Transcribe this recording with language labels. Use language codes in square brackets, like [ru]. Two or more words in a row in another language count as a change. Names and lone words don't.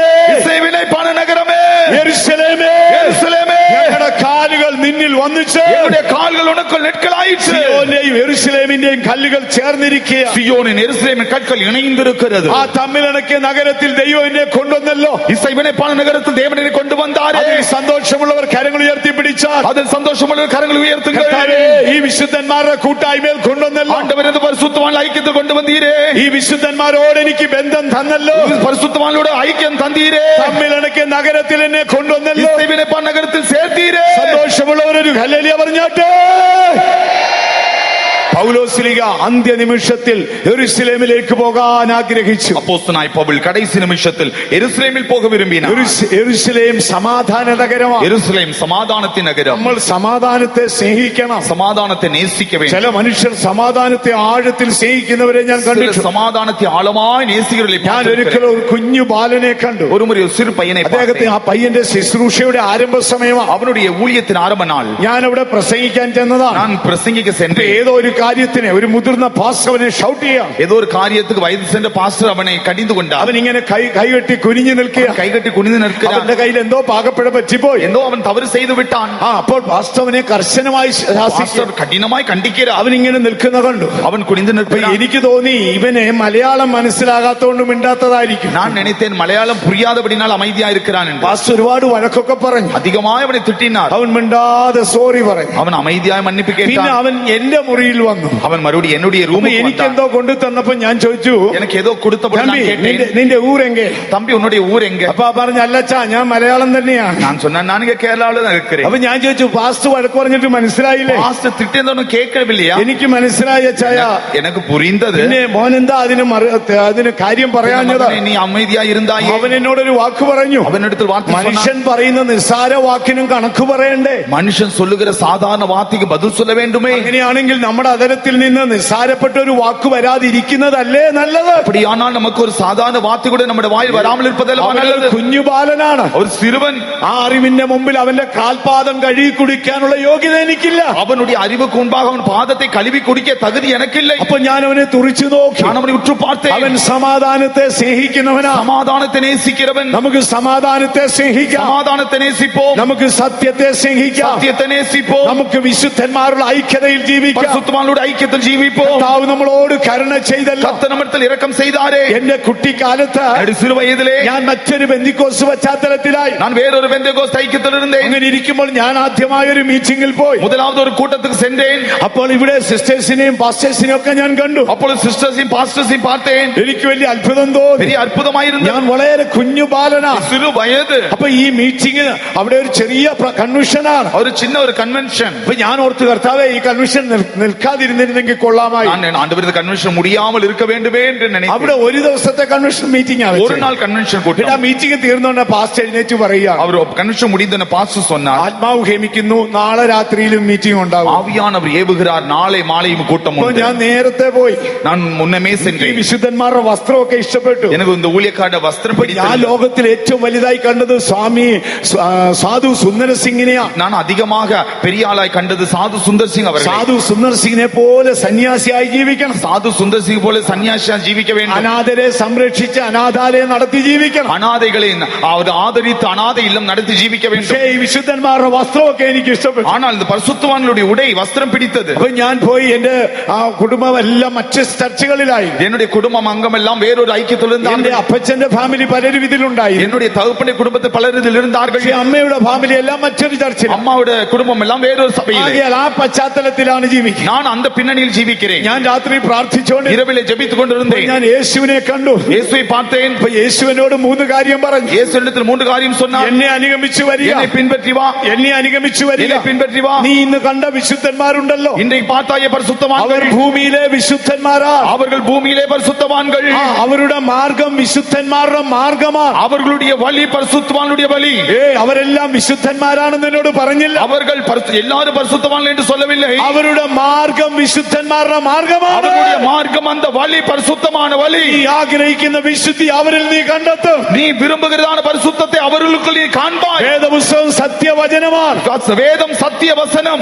[ta] இசைவினைப்பான நகரமே, [ml] യെരൂശലേമേ, [ta] எருசலேமே, [ml] ഞങ്ങളുടെ കാലുകൾ നിന്നിൽ വന്നു ചേർ. [ta] என்னுடைய கால்கள் உனக்குள் நிற்கலாயிற்று. [ml] സിയോന്റെയും യെരൂശലേമിന്റെയും കല്ലുകൾ ചേർന്നിരിക്കുക. [ta] சியோனின் எருசலேமின் கற்கள் இணைந்திருக்கிறது. [ml] ആ തമ്മിൽ ഇണക്കിയ നഗരത്തിൽ ദൈവം എന്നെ കൊണ്ടുവന്നല്ലോ. [ta] இசைவினைப்பான நகரத்தில் தேவனை கொண்டு வந்தாரே. [ml] അതിൽ സന്തോഷമുള്ളവർ കരങ്ങൾ ഉയർത്തി പിടിച്ചാൽ [ta] அதில் சந்தோஷமுள்ள கரங்களை உயர்த்துங்கள். [ml] കർത്താവേ, ഈ വിശുദ്ധന്മാരുടെ കൂട്ടായ്മയിൽ കൊണ്ടുവന്നല്ലോ. [ta] ஆண்டவர் இந்த பரிசுத்தவான் ஐக்கியத்தில் கொண்டு வந்தீரே. [ml] ഈ വിശുദ്ധന്മാരോട് എനിക്ക് ബന്ധം തന്നല്ലോ. [ta] பரிசுத்தவானோட ஐக்கியம் தந்தீரே. [ml] തമ്മിൽ ഇണക്കിയ നഗരത്തിൽ എന്നെ കൊണ്ടുവന്നല്ലോ. [ta] இசைவினைப்பான நகரத்தில் சேர்த்தீரே. [ml] സന്തോഷമുള്ളവരൊരു ഹല്ലേലൂയ പറഞ്ഞാട്ടെ. പൗലോസ്ലീഗ അന്ത്യനിമിഷത്തിൽ യെരൂശലേമിലേക്ക് പോകാൻ ആഗ്രഹിച്ചു. [ta] அப்போஸ்தலனாய் பவுல் கடைசி நிமிஷத்தில் எருசலேமில் போக விரும்பினார். [ml] യെരൂശലേം സമാധാന നഗരമാണ്. [ta] எருசலேம் சமாதானத்தின் நகரம். [ml] നമ്മൾ സമാധാനത്തെ സ്നേഹിക്കണം. [ta] சமாதானத்தை நேசிக்க வேண்டும். [ml] ചില മനുഷ്യർ സമാധാനത്തെ ആഴത്തിൽ സ്നേഹിക്കുന്നവരെ ഞാൻ [ta] சிலர் [ml] കണ്ടിട്ടുണ്ട്. [ta] சமாதானத்தை ஆழமாய் நேசிக்கிறவர்களை [ml] ഞാൻ ഒരിക്കൽ [ta] பார்த்திருக்கிறேன். [ml] ഒരു കുഞ്ഞു ബാലനെ കണ്ടു. [ta] ஒரு முறை ஒரு சிறு பையனை [ml] അദ്ദേഹത്തെ [ta] பார்த்தேன். [ml] ആ പയ്യന്റെ ശുശ്രൂഷയുടെ ആരംഭ സമയമാണ്. [ta] அவனுடைய ஊழியத்தின் ஆரம்ப நாள். [ml] ഞാൻ അവിടെ പ്രസംഗിക്കാൻ ചെന്നതാണ്. [ta] நான் பிரசங்கிக்க சென்றேன். [ml] ഏതോ ഒരു കാര്യത്തിന് ഒരു മുതിർന്ന പാസ്റ്റവനെ ഷൗട്ട് ചെയ്യാം. [ta] ஏதோ ஒரு காரியத்துக்கு வயது சென்ற பாஸ்டர் அவனை கடிந்து கொண்டார். [ml] അവൻ ഇങ്ങനെ കൈകെട്ടി കുനിഞ്ഞു നിൽക്കുക. [ta] கைகட்டி குனிந்து நிற்கிறான். [ml] അവന്റെ കയ്യിൽ എന്തോ പാകപ്പിഴ പറ്റിപ്പോയി. [ta] ஏதோ அவன் தவறு செய்து விட்டான். [ml] അപ്പോൾ പാസ്റ്റവനെ കർശനമായി ശാസിക്കുക. [ta] பாஸ்டர் கடினமாய் கண்டிக்கிறார். [ml] അവൻ ഇങ്ങനെ നിൽക്കുന്ന കണ്ടു. [ta] அவன் குனிந்து [ml] അപ്പൊ [ta] நிற்கிறான். [ml] എനിക്ക് തോന്നി ഇവനെ മലയാളം മനസ്സിലാകാത്തോണ്ട് മിണ്ടാത്തതായിരിക്കും. [ta] நான் நினைத்தேன் மலையாளம் புரியாதபடினால் அமைதியா இருக்கிறான் என்று. [ml] പാസ്റ്റർ ഒരുപാട് വഴക്കൊക്കെ പറഞ്ഞു. [ta] அதிகமாய் அவனை திட்டினார். [ml] അവൻ മിണ്ടാതെ സോറി പറഞ്ഞു. [ta] அவன் அமைதியாய் மன்னிப்பு [ml] പിന്നെ [ta] கேட்டான். [ml] അവൻ എന്റെ മുറിയിൽ വന്നു. [ta] அவன் மறுபடியும் என்னுடைய [ml] അപ്പൊ [ta] ரூமுக்கு [ml] എനിക്ക് [ta] வந்தான். [ml] എന്തോ കൊണ്ടു തന്നപ്പോ ഞാൻ ചോദിച്ചു, [ta] எனக்கு ஏதோ கொடுத்தபடி [ml] തമ്പി [ta] நான் கேட்டேன். [ml] നിന്റെ ഊരെങ്കെ? [ta] தம்பி உன்னுடைய ஊர் எங்க? [ml] അപ്പൊ പറഞ്ഞു, അല്ലച്ചാ ഞാൻ മലയാളം തന്നെയാണ്. [ta] நான் சொன்னேன் நான் இங்க கேரளாவில தான் இருக்கிறேன். [ml] അപ്പൊ ഞാൻ ചോദിച്ചു, പാസ്റ്റർ വഴക്ക് പറഞ്ഞിട്ട് മനസ്സിലായില്ലേ? [ta] பாஸ்டர் திட்டினதும் கேட்கவில்லையா? [ml] എനിക്ക് മനസ്സിലായി അച്ചായ. [ta] எனக்கு புரிந்தது. [ml] പിന്നെ മോനെന്താ അതിന് കാര്യം പറയാഞ്ഞത്? [ta] மகனே, நீ அமைதியா இருந்தாயே. [ml] അവൻ എന്നോടൊരു വാക്ക് പറഞ്ഞു. [ta] அவனிடத்தில் வார்த்தை சொன்னான். [ml] മനുഷ്യൻ പറയുന്ന നിസ്സാര വാക്കിനും കണക്ക് പറയണ്ടേ? [ta] மனுஷன் சொல்லுகிற சாதாரண வார்த்தைக்கு பதில் சொல்ல வேண்டுமே. [ml] അങ്ങനെയാണെങ്കിൽ നമ്മുടെ അതരത്തിൽ നിന്ന് നിസ്സാരപ്പെട്ട ഒരു വാക്ക് വരാതിരിക്കുന്നതല്ലേ നല്ലത്? [ta] அப்படியானால் நமக்கு ஒரு சாதாரண வார்த்தை கூட நம்முடைய வாயில் வராமல் இருப்பதல்ல [ml] അവൻ ഒരു [ta] நல்லது. [ml] കുഞ്ഞു ബാലനാണ്. [ta] ஒரு சிறுவன். [ml] ആ അറിവിന്റെ മുമ്പിൽ അവന്റെ കാൽപാദം കഴുകി കുടിക്കാനുള്ള യോഗ്യത എനിക്കില്ല. [ta] அவனுடைய அறிவுக்கு முன்பாக அவன் பாதத்தை கழுவி குடிக்க தகுதி எனக்கு இல்லை. [ml] അപ്പൊ ഞാൻ അവനെ തുറിച്ചു നോക്കി. [ta] நான் அவனை உற்று பார்த்தேன். [ml] അവൻ സമാധാനത്തെ സ്നേഹിക്കുന്നവനാ. [ta] சமாதானத்தை நேசிக்கிறவன். [ml] നമുക്ക് സമാധാനത്തെ സ്നേഹിക്കാം. [ta] சமாதானத்தை நேசிப்போம். [ml] നമുക്ക് സത്യത്തെ സ്നേഹിക്കാം. [ta] சத்தியத்தை நேசிப்போம். [ml] നമുക്ക് വിശുദ്ധന്മാരുടെ ഐക്യതയിൽ ജീവിക്കാം. [ta] பரிசுத்தவான்களுடைய ஐக்கியத்தில் ஜீவிப்போம். [ml] കർത്താവ് നമ്മളോട് കരുണ ചെയ്തല്ലോ. [ta] கர்த்தர் நம்மிடத்தில் இரக்கம் செய்தாரே. [ml] എന്റെ കുട്ടിക്കാലത്ത് [ta] என்னுடைய சிறு வயதிலே [ml] ഞാൻ മറ്റൊരു ബെന്തിക്കോസ് പശ്ചാത്തലത്തിലായി. [ta] நான் வேறொரு பெந்தேகோஸ்து ஐக்கியத்தில் இருந்தேன். [ml] അങ്ങനെ ഇരിക്കുമ്പോൾ ഞാൻ ആദ്യമായ ഒരു മീറ്റിംഗിൽ പോയി. [ta] முதலாவது ஒரு கூட்டத்துக்கு சென்றேன். [ml] അപ്പോൾ ഇവിടെ സിസ്റ്റേഴ്സിനെയും പാസ്റ്റേഴ്സിനെയും ഒക്കെ ഞാൻ കണ്ടു. [ta] அப்பொழுது சிஸ்டர்ஸையும் பாஸ்டர்ஸையும் பார்த்தேன். [ml] എനിക്ക് വലിയ അത്ഭുതം തോന്നി. [ta] பெரிய அற்புதமாயிருந்தது. [ml] ഞാൻ വളരെ കുഞ്ഞു ബാലനാ. [ta] சிறு வயது. [ml] അപ്പൊ ഈ മീറ്റിംഗ് അവിടെ ഒരു ചെറിയ കൺവെൻഷനാണ്. [ta] ஒரு சின்ன ஒரு கன்வென்ஷன். [ml] അപ്പൊ ഞാൻ ഓർത്ത്, കർത്താവേ, ഈ കൺവെൻഷൻ നിൽക്കാതിരുന്നിരുന്നെങ്കിൽ കൊള്ളാമായി. [ta] நான் ஆண்டவரது கன்வென்ஷன் முடியாமல் இருக்க வேண்டுமே என்று நினைத்தேன். [ml] അവിടെ ഒരു ദിവസത്തെ കൺവെൻഷൻ മീറ്റിംഗ് ആണ്. [ta] ஒரு நாள் கன்வென்ஷன் [ml] ആ [ta] கூட்டம். [ml] മീറ്റിംഗ് തീർന്നോണ്ട് പാസ്റ്റ് എഴുന്നേറ്റ് പറയുക, [ta] அவர் கன்வென்ஷன் முடிந்த பாஸ்டர் சொன்னார், [ml] ആത്മാവ് ഹേമിക്കുന്നു, നാളെ രാത്രിയിലും മീറ്റിംഗ് ഉണ്ടാവും. [ta] ஆவியானவர் ஏவுகிறார், நாளை மாலையும் கூட்டம் [ml] അപ്പൊ [ta] உண்டு. [ml] ഞാൻ നേരത്തെ പോയി. [ta] நான் മുന്നമേ [ml] ഈ [ta] சென்றேன். [ml] വിശുദ്ധന്മാരുടെ വസ്ത്രമൊക്കെ ഇഷ്ടപ്പെട്ടു. [ta] எனக்கு இந்த [ml] ஊழியக்காரരുടെ വസ്ത്രം ഞാൻ [ta] பிடித்தது. [ml] ലോകത്തിൽ ഏറ്റവും വലുതായി കണ്ടത് സാധു സുന്ദർ സിംഗിനെയാ. [ta] நான் அதிகமாக பெரிய ஆளாய் கண்டது சாது சுந்தர் சிங் அவர்கள். [ml] സാധു സുന്ദർ സിംഗിനെ പോലെ സന്യാസിയായി ജീവിക്കണം. [ta] சாது சுந்தர் சிங் போல சன்னியாசியா ஜீவிக்க வேண்டும். [ml] അനാഥരെ സംരക്ഷിച്ച് അനാഥാലയം നടത്തി ജീവിക്കണം. [ta] அனாதைகளை அவர் ஆதரித்து அனாதை இல்லம் நடத்தி ஜீவிக்க வேண்டும். [ml] പക്ഷേ ഈ വിശുദ്ധന്മാരുടെ വസ്ത്രമൊക്കെ എനിക്ക് ഇഷ്ടപ്പെട്ടു. [ta] ஆனால் இந்த பரிசுத்தவான்களுடைய உடை வஸ்திரம் பிடித்தது. [ml] അപ്പൊ ഞാൻ പോയി. എന്റെ കുടുംബം എല്ലാം മറ്റ് ചർച്ചകളിലായി. [ta] என்னுடைய குடும்பம் அங்கம் எல்லாம் வேறொரு ஐக்கியத்தில் [ml] എന്റെ [ta] இருந்தார்கள். [ml] അപ്പച്ചന്റെ ഫാമിലി പലരും ഇതിലുണ്ടായി. [ta] என்னுடைய தகப்பனுடைய குடும்பத்தில் பலர் இதில் இருந்தார்கள். [ml] പക്ഷേ അമ്മയുടെ ഫാമിലി എല്ലാം മറ്റൊരു ചർച്ചിൽ. [ta] அம்மாவோட குடும்பம் எல்லாம் வேறொரு சபையில். [ml] ആ പശ്ചാത്തലത്തിലാണ് ജീവിക്കുന്നത്. [ta] நான் அந்த பின்னணியில் பின்னணியில் ஜீவிக்கிறேன். [ml] ഞാൻ രാത്രി പ്രാർത്ഥിച്ചോണ്ട് [ta] இரவிலே ஜெபித்துக் கொண்டிருந்தேன். [ml] ഞാൻ യേശുവിനെ കണ്ടു. [ta] இயேசுவை பார்த்தேன். [ml] അപ്പൊ യേശുവിനോട് 3 കാര്യം പറഞ്ഞു. [ta] இயேசுவிடத்தில் 3 காரியம் சொன்னார். [ml] എന്നെ അനുഗമിച്ചു വരിക, [ta] என்னை பின்பற்றி வா, [ml] എന്നെ അനുഗമിച്ചു വരിക, [ta] என்னை பின்பற்றி வா. [ml] നീ ഇന്ന് കണ്ട വിശുദ്ധന്മാരുണ്ടല്ലോ, [ta] இன்றைக்கு பார்த்தாய [ml] അവർ [ta] பரிசுத்தவான்கள், [ml] ഭൂമിയിലെ വിശുദ്ധന്മാരാണ്. [ta] அவர்கள் பூமியிலே பரிசுத்தவான்கள். [ml] അവരുടെ മാർഗം വിശുദ്ധന്മാരുടെ മാർഗമാണ്. [ta] அவர்களுடைய வழி பரிசுத்தவானுடைய வழி. [ml] അവരെല്ലാം വിശുദ്ധന്മാരാണെന്ന് എന്നോട് പറഞ്ഞില്ല. [ta] அவர்கள் எல்லாரும் பரிசுத்தவான்கள் என்று சொல்லவில்லை. [ml] അവരുടെ മാർഗം വിശുദ്ധന്മാരുടെ മാർഗമാണ്. [ta] அவர்களுடைய மார்க்கம் அந்த வழி பரிசுத்தமான வழி. [ml] നീ ആഗ്രഹിക്കുന്ന വിശുദ്ധി അവരിൽ നീ കണ്ടെത്തും. [ta] நீ விரும்புகிறதான பரிசுத்தத்தை அவர்களுக்கு நீ காண்பாய். [ml] വേദപുസ്തകം സത്യവചനമാണ്. [ta] வேதம் சத்திய வசனம்.